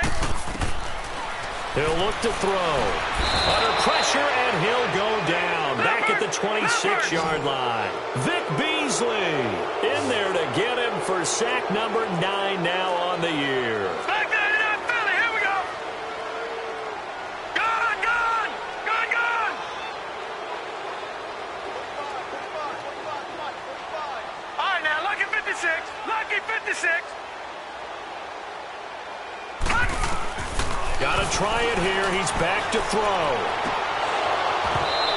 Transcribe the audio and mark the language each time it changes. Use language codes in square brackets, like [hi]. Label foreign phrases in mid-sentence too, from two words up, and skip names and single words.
[en] He'll look to throw. Under pressure, and he'll go down. Back at the 26-yard line. Vic Beasley in there to get him for sack number 9 now on the year. Back there in that Philly. Here we go. Gone, gone! Gone, gone! All right, now, lucky 56. Lucky 56. Got to try it here. He's back to throw.